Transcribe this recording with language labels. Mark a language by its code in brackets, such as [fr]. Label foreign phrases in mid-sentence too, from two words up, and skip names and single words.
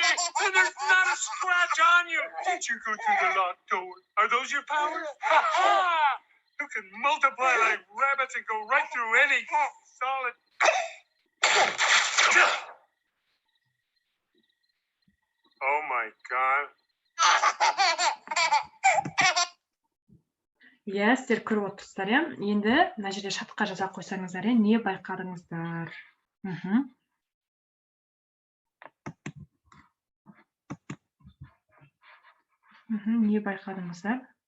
[en] And there's not a scratch on you! Did you go through the locked door? Are those your powers? Ha-ha! You can multiply like rabbits and go right through any solid... Oh my god. [kk] Иә, сіздер көріп отырсыздар, иә. Енді мына жерде шатқа жаза қойсаңыздар, не байқадыңыздар? Не байқадыңыздар?